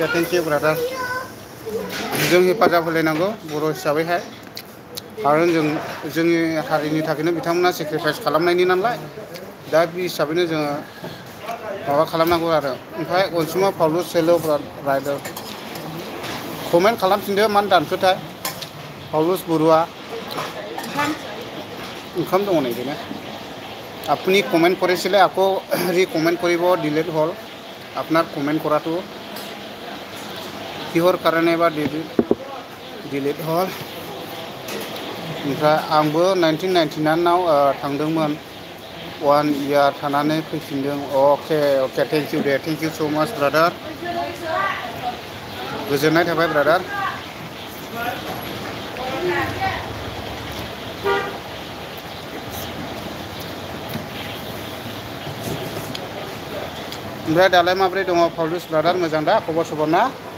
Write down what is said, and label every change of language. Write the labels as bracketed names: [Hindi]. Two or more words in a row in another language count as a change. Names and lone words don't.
[English] thank you [Bodo] ब्रादार जों हेफाजाब होलायनांगौ बर' हिसाबैहाय खारन जोंनि हारिनि थाखायनो बिथांमोना सेक्रिफाइस खालामनायनि नालाय दा बे हिसाबैनो जोङो माबा खालामनांगौ आरो ओमफ्राय अनसुमा पाउलुस हेल' राइडार कमेन्ट खालामफिनदो मानो दानखोथाय पाउलुस बरुवा [Assamese] ইনকাম দङ নাই কেনে আপুনি কমেণ্ট কৰিছিলে আকৌ ৰিকমেণ্ট কৰিব ডিলিট হ'ল আপোনাৰ কমেণ্ট কৰাটো কিহৰ কাৰণে বা ডিলিট হ'ল [Bodo] ओमफ्राय आंबो 1999 आव थांदोंमोन 1 इयार थानानै फैफिनदों अके अके थेंक इउ दे थेंक इउ स' माच ब्रादार गोजोननाय थाबाय ब्रादार ओमफ्राय दालाय माब्रै दङ पाउलुस ब्रादार मोजां दा खबर सबर ना